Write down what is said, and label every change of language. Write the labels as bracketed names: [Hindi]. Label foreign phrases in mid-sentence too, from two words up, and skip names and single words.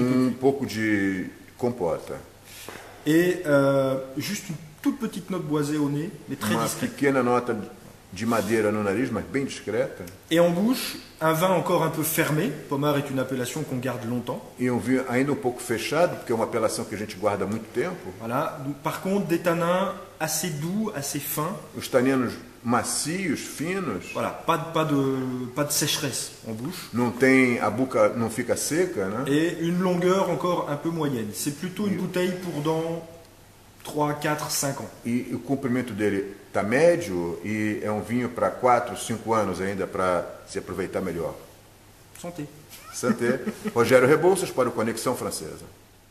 [Portuguese] Com [French] peu. [Portuguese] pouco de compota. [French] Et juste une toute petite note boisée au nez, mais très [Portuguese] Uma [French] discrète. [Portuguese] pequena nota de madeira no nariz, mas bem discreta. [French] Et en bouche, un vin encore un peu fermé. Pommard est une appellation qu'on garde longtemps. [Portuguese] E um vinho ainda um pouco fechado, porque é uma apelação que a gente guarda há muito tempo. [French] Voilà. Donc, par contre, des tanins assez doux, assez fins. [Portuguese] Os taninos macios, finos. [French] Voilà, pas de sécheresse en bouche. [Portuguese] Não tem, a boca não fica seca, né? [French] Et une longueur encore un peu moyenne. C'est plutôt une bouteille pour dans 3, 4, 5 ans. [Portuguese] E o comprimento dele está médio e é um vinho para 4, 5 anos ainda para se aproveitar melhor. [French] Santé. Santé. [Portuguese] Rogério Rebouças para o Conexão Francesa.